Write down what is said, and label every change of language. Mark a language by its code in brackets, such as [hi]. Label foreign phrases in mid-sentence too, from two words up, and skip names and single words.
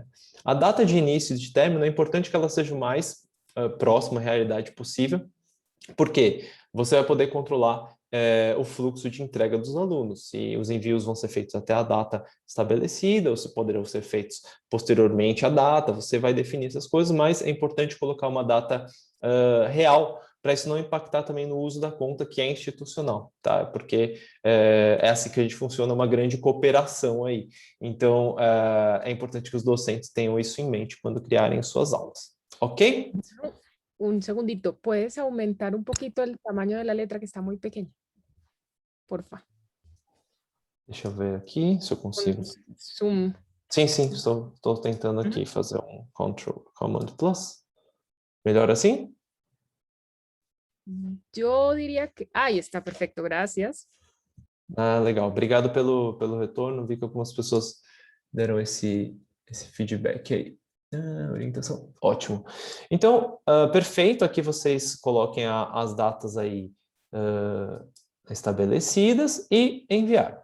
[pt] A data de início e de término é importante que ela seja o mais próxima à realidade possível, porque você vai poder controlar o fluxo de entrega dos alunos, se os envios vão ser feitos até a data estabelecida, ou se poderão ser feitos posteriormente à data, você vai definir essas coisas, mas é importante colocar uma data real, para isso não impactar também no uso da conta que é institucional, tá? Porque é assim que a gente funciona, uma grande cooperação aí. Então, é importante que os docentes tenham isso em mente quando criarem suas aulas, ok? [es] Un segundito, ¿puedes aumentar un poquito el tamaño de la letra que está muy pequeña? Porfa. [pt] Deixa eu ver aqui se eu consigo. Zoom. Sim, estou tentando aqui fazer um Ctrl Command Plus. Melhor assim? [es] Yo diría que... Ahí está, perfecto, gracias. [pt] Legal. Obrigado pelo retorno. Vi que algumas pessoas deram esse feedback aí. Orientação. Ótimo. Então, perfeito. Aqui vocês coloquem as datas aí estabelecidas e enviar.